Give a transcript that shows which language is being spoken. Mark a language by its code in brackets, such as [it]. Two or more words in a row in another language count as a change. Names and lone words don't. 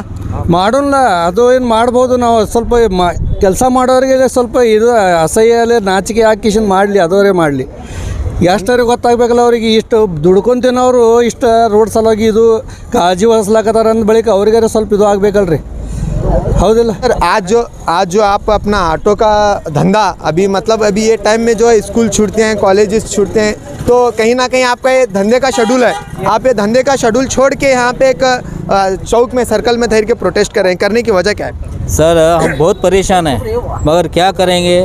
[kn] ಮಾಡೋಲ್ಲ, ಅದು ಏನು ಮಾಡ್ಬೋದು. ನಾವು ಸ್ವಲ್ಪ ಕೆಲಸ ಮಾಡೋರಿಗೆ ಸ್ವಲ್ಪ ಇದು ಅಸಹ್ಯ ನಾಚಿಕೆ ಹಾಕಿಶನ್ ಮಾಡಲಿ, ಅದವರೇ ಮಾಡಲಿ. ಎಷ್ಟರಿಗೆ ಗೊತ್ತಾಗಬೇಕಲ್ಲ ಅವ್ರಿಗೆ. ಇಷ್ಟು ದುಡ್ಕೊಂತಿನವರು ಇಷ್ಟು ರೋಡ್ ಸಲುವಾಗಿ ಇದು ಕಾಳಜಿ ವಹಿಸ್ಲಾಕತ್ತಾರ ಅಂದ ಬಳಿಕ ಅವ್ರಿಗಾರ ಸ್ವಲ್ಪ ಇದು ಆಗಬೇಕಲ್ರಿ, ಹೌದಿಲ್ಲ? [hi] सर आज जो आप अपना ऑटो का धंधा अभी मतलब अभी ये टाइम में जो है स्कूल छूटते हैं, कॉलेजेस छूटते हैं, तो कहीं ना कहीं आपका ये धंधे का शेड्यूल है, आप ये धंधे का शेड्यूल छोड़ के यहाँ पे एक चौक में सर्कल में ठहर के प्रोटेस्ट कर रहे हैं, करने की वजह क्या है? सर हम बहुत परेशान हैं, मगर क्या करेंगे।